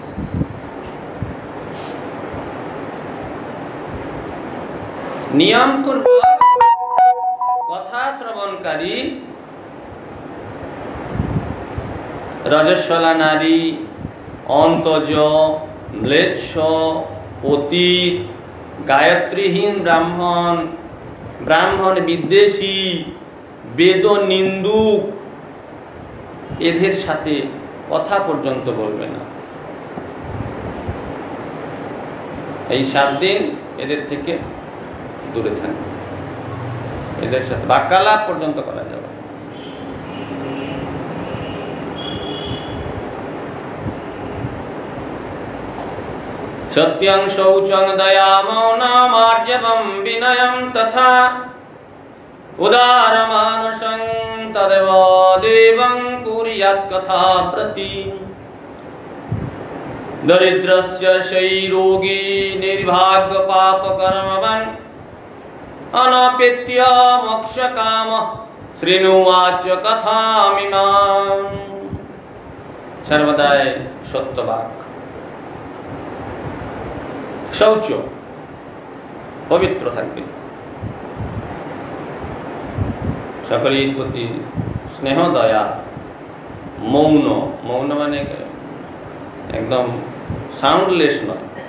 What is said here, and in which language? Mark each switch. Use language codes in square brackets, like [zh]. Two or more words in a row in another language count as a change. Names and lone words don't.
[bn] নিয়ম পূর্বক কথা শ্রবণকারী রজস্বলা নারী, অন্তজ, ম্লেচ্ছ, পতিত, গায়ত্রীহীন ব্রাহ্মণ, ব্রাহ্মণ বিদ্বেষী, বেদ নিন্দুক, এদের সাথে কথা পর্যন্ত বলবে না। এই 7 দিন এদের থেকে দূরে থাকবে, এদের সাথে বাক্যালাপ পর্যন্ত করা যাবে। [sa] सत्यं शौचं दया मौनं आर्जवं विनयं तथा उदारमानसं तदेव देवं कुर्यात् कथा प्रति। दरिद्रस्य शैरोगी निर्भाग्य पापकर्मवान् अनपेत्य मोक्षकामः शृणुवाच कथामिमाम्। सर्वदाय सत्यवाक्, [bn] শৌচ পবিত্র থাকবে, সকলের প্রতি স্নেহ দয়া, মৌন, মৌন মানে একদম সাউন্ডলেস নয়,